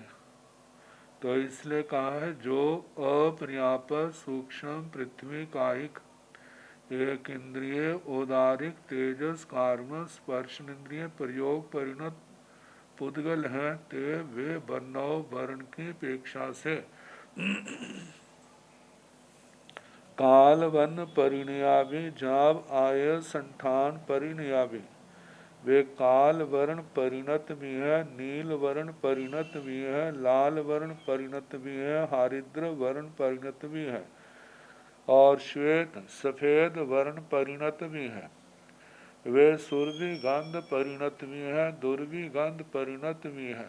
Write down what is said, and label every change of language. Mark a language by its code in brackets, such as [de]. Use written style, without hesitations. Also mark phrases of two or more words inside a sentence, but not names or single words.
[hi] तो इसलिए कहा है जो अपर्याप्त सूक्ष्म पृथ्वी कायिक एक इंद्रिय औदारिक तेजस कार्म स्पर्श इंद्रिय प्रयोग परिणत पुद्गल हैं, ते वे वर्णव वर्ण की अपेक्षा से [pra] काल वन परिणयाभि जाव आय संठान परिणयाभि। [hi] वे काल वर्ण परिणत भी है, नील वर्ण परिणत भी है, लाल वर्ण परिणत भी है, हरिद्र वर्ण परिणत भी है, और श्वेत सफेद वर्ण परिणत भी है। वे सुरभि गंध परिणत भी है, दुर्भी गंध परिणत भी है।